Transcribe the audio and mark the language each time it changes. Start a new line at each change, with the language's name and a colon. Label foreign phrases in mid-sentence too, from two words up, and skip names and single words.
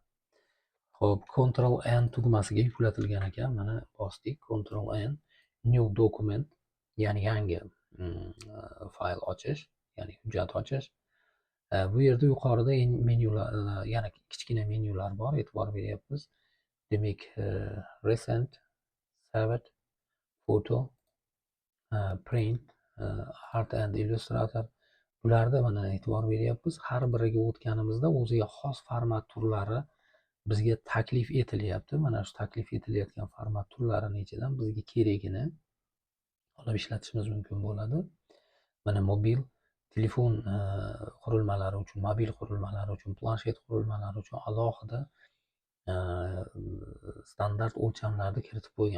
Uzbek: Xo'p, Ctrl+N tugmasiga yuklatilgan ekan. Mana bosdik. Ctrl+N,
English: new document,
Uzbek: ya'ni yangi fayl ochish, ya'ni hujjat ochish. Bu yerda yuqorida menyular, yana kichkina menyular bor, e'tibor beryapmiz. Demak,
English: recent, saved, photo, print, art and illustrator.
Uzbek: Bularda mana e'tibor beryapmiz. Har biriga o'tganimizda o'ziga xos format turlari bizga taklif etilyapti. Mana shu taklif etilayotgan format turlarining ichidan bizga keragini olib ishlatishimiz mumkin bo'ladi. Mana mobil telefon qurilmalari uchun, mobil qurilmalari uchun, planshet qurilmalari uchun alohida standart o'lchamlarni kiritib qo'ygan.